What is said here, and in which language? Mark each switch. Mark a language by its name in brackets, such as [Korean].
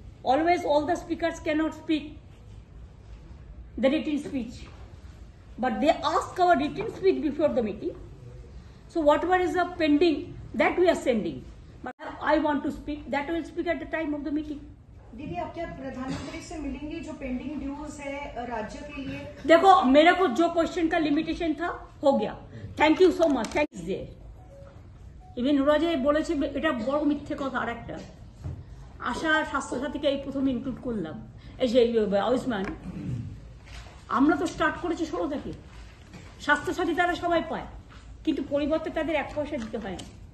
[English] Always all the speakers cannot speak the written speech, but they ask our written speech before the meeting. So whatever is the pending, that we are sending, but I want to speak, that I will speak at the time of the meeting. [Hindi] दीदी, आप क्या प्रधानमंत्री से मिलेंगे? जो pending dues है राज्य के लिए, देखो मेरे को जो क्वेश्चन का लिमिटेशन था हो गया। Thank you so much. [English] thanks दे [Bangla] even ওরা যে বলেছে এটা বড় মিথ্যে কথা। আর একটা আশা স্বাস্থ্যসাথীকে এই প্রথম ইনক্লুড করলাম, এই যে আয়ুষ্মান, আমরা তো স্টার্ট করেছি 16 থেকে। স্বাস্থ্যসাথী তারা সবাই পায়, কিন্তু পরিবর্তে তাদের 1 পয়সা দিতে হয় না।